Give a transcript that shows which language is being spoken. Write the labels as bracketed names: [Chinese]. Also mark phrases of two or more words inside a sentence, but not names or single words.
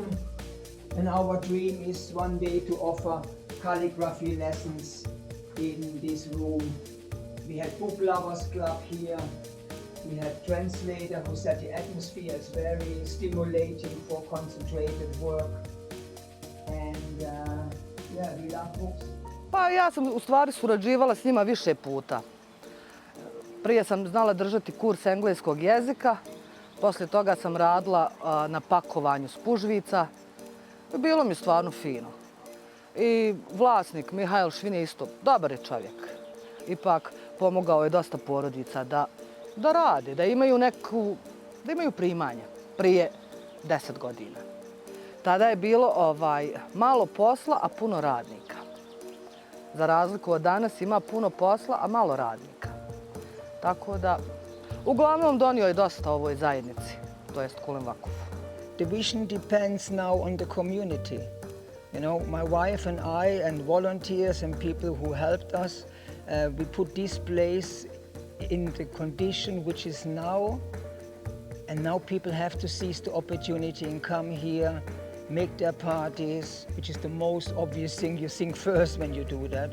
[English] And our dream is one day to offer calligraphy lessons in this room. We had Book Lovers Club here. We had translator who said the atmosphere is very stimulating for concentrated work. And yeah, we love books. [Bosnian] Pa ja sam u stvari surađivala s njima više puta. Prije sam znala držati kurs engleskog jezika, poslije toga sam radila na pakovanju spužvica. Bilo mi stvarno fino. I vlasnik Michael Schwinn je isto dobar je čovjek. Ipak pomogao je dosta porodica da rade, da imaju primanja prije 10 godina. Tada je bilo malo posla, a puno radnika. Za razliku od danas ima puno posla, a malo radnika. Tako da, uglavnom donio je dosta ovoj zajednici, to jest Kulen-Vakufu. [English] The vision depends now on the community. You know, my wife and I and volunteers and people who helped us, we put this place in the condition which is now, and now people have to seize the opportunity and come here, make their parties, which is the most obvious thing you think first when you do that.